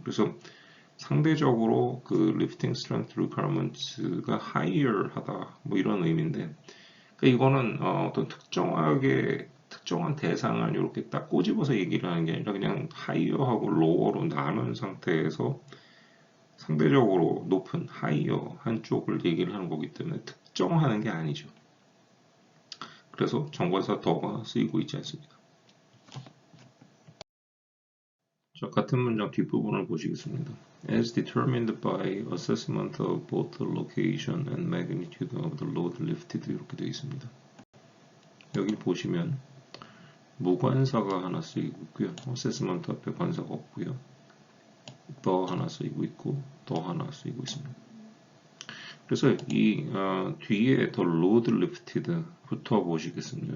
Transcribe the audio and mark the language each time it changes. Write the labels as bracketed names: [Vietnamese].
[Korean] 그래서 상대적으로 그 [English] lifting strength requirements [Korean] 가 higher 하다 뭐 이런 의미인데 그러니까 이거는 어떤 특정한 대상을 이렇게 딱 꼬집어서 얘기를 하는 게 아니라 그냥 higher하고 lower로 나눈 상태에서 상대적으로 높은 higher 한쪽을 얘기를 하는 거기 때문에 특정하는 게 아니죠. 그래서 정관사 더가 쓰이고 있지 않습니다. 자, 같은 문장 뒷부분을 보시겠습니다. [English] As determined by assessment of both the location and magnitude of the load lifted [Korean] 이렇게 되어 있습니다. 여기 보시면 무관사가 하나 쓰이고 있고요. assessment 앞에 관사가 없고요. the 하나 쓰이고 있고 the 하나 쓰이고 있습니다. 그래서 이 뒤에 [English] the load lifted [Korean] 부터 보시겠습니다.